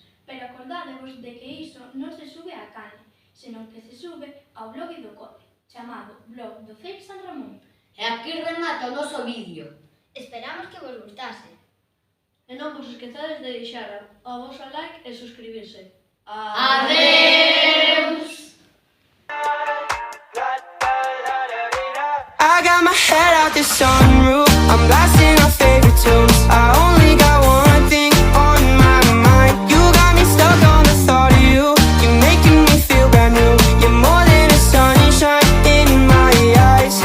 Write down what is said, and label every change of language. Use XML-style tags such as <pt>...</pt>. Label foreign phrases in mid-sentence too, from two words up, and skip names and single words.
<gl>Pero acordádevos de que iso non se sube á canle, senón que se sube ao blog do cole, chamado Blog do CEIP San Ramón. E aquí remata o noso vídeo. Esperamos que vos gustase. E non vos esquezades de deixar a vosa like e suscribirse. Adeus!</gl> <en>I got my head out the sunroof, I'm blasting our favorite tunes. I only got one thing on my mind. You got me stuck on the thought of you. You're making me feel brand new. You're more than a sunshine in my eyes.</en>